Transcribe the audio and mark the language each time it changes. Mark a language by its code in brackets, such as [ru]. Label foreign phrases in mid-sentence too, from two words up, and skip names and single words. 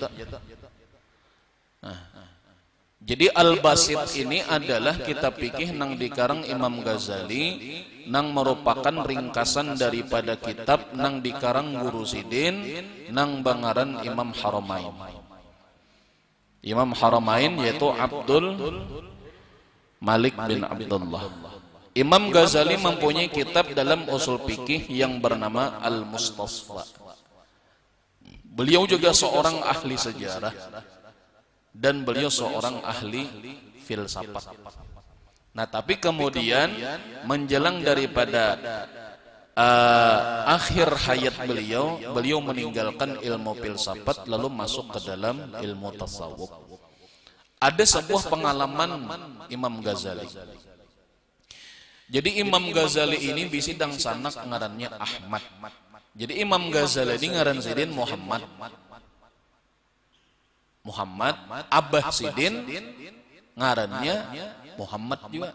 [id] Nah, jadi Al-Basit ini adalah kitab fikih nang dikarang Imam Ghazali, nang merupakan ringkasan daripada kitab nang dikarang Guru Sidin [bjn] nang bangaran [id] Imam Haramain. Imam Haramain yaitu Abdul Malik bin Abdullah. Imam Ghazali mempunyai kitab dalam usul fikih yang bernama Al-Mustasfa. Beliau juga seorang ahli sejarah dan beliau seorang ahli filsafat. Nah, tapi kemudian menjelang daripada akhir hayat beliau meninggalkan ilmu filsafat lalu masuk ke dalam ilmu tasawuf. Ada sebuah pengalaman Imam Ghazali. [bjn] Jadi Imam Ghazali ini bisidang sanak ngarannya Ahmad. Jadi Imam Ghazali ini ngaran Sidin Muhammad. Abah Sidin ngarannya Muhammad juga.